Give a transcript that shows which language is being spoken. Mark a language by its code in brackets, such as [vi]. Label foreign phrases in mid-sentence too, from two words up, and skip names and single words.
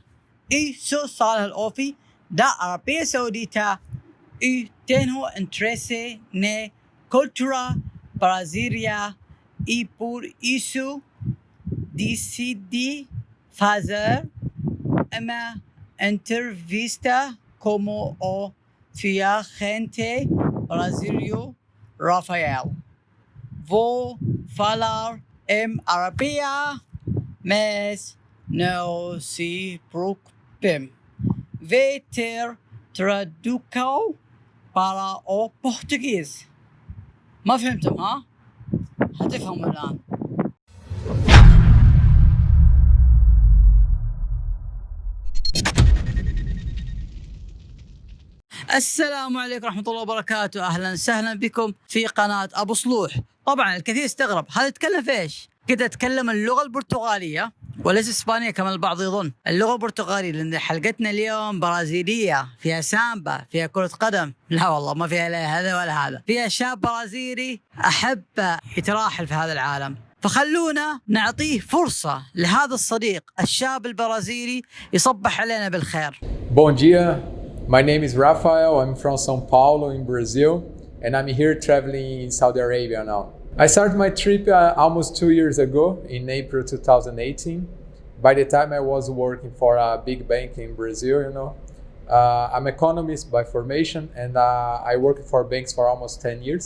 [pt] Eu sou Salih Al-Ofi da Arábia Saudita e tenho interesse na cultura brasileira e por isso decidi fazer uma entrevista com o viajante brasileiro Rafael. Vou falar em Arábia, mas não se preocupem. Vai ter tradução para o português. [ar] ما فهمتم ها؟ حتفهموا الآن. السلام عليكم ورحمة الله وبركاته. أهلا وسهلا بكم في قناة أبو صلوح. طبعا الكثير استغرب هذا يتكلم في إيش؟ كده أتكلم اللغة البرتغالية وليس إسبانية كما البعض يظن. اللغة البرتغالية لأن حلقتنا اليوم برازيلية، فيها سامبا، فيها كرة قدم. لا والله ما فيها لا هذا ولا هذا، فيها شاب برازيلي أحب يتراحل في هذا العالم. فخلونا نعطيه فرصة لهذا الصديق الشاب البرازيلي يصبح علينا بالخير. [pt] Bom dia, [en] my name is Rafael. I'm from São Paulo in Brazil, and I'm here traveling in Saudi Arabia now. I started my trip almost 2 years ago in April 2018. By the time I was working for a big bank in Brazil, I'm an economist by formation, and I worked for banks for almost 10 years.